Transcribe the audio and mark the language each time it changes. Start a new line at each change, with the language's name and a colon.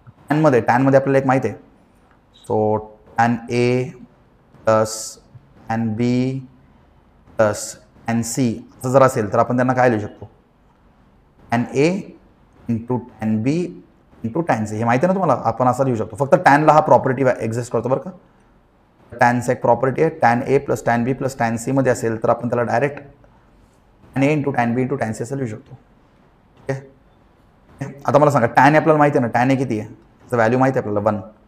Marathi: tan मध्ये आपल्याला एक माहिती आहे. so tan A plus tan B plus tan C असं जर असेल तर आपण त्यांना काय लिहू शकतो.
English: tan A into tan B into tan C.
Marathi: हे माहिती आहे ना तुम्हाला. आपण असं लिहू शकतो. फक्त टॅनला हा प्रॉपर्टी एक्झिस्ट करतो बरं का. टॅनचा एक प्रॉपर्टी आहे.
English: tan A plus tan B plus tan C मध्ये असेल तर आपण त्याला direct tan A into tan B into tan C असं लिहू शकतो.
Marathi: ठीक आहे. आता मला सांगा tan A आपल्याला माहिती आहे ना. tan A किती आहे. त्याचं व्हॅल्यू माहिती आहे आपल्याला 1.